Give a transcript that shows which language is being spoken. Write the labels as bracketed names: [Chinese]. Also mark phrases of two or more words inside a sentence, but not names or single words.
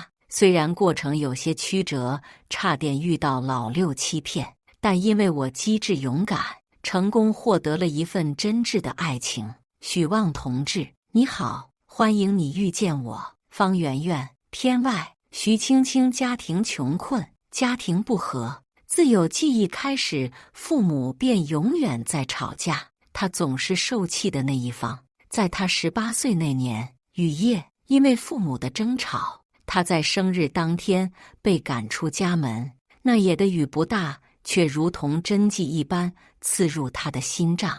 [Chinese] 雖然過程有些曲折，差點遇到老六欺騙，但因為我機智勇敢，成功獲得了一份真摯的愛情。許旺同志，你好，歡迎你遇見我。方圓圓，天外。徐青青家庭窮困，家庭不和，自有記憶開始，父母便永遠在吵架。他總是受氣的那一方。在他18歲那年雨夜，因為父母的爭吵，他在生日當天被趕出家門。那夜的雨不大，卻如同針劑一般刺入他的心臟。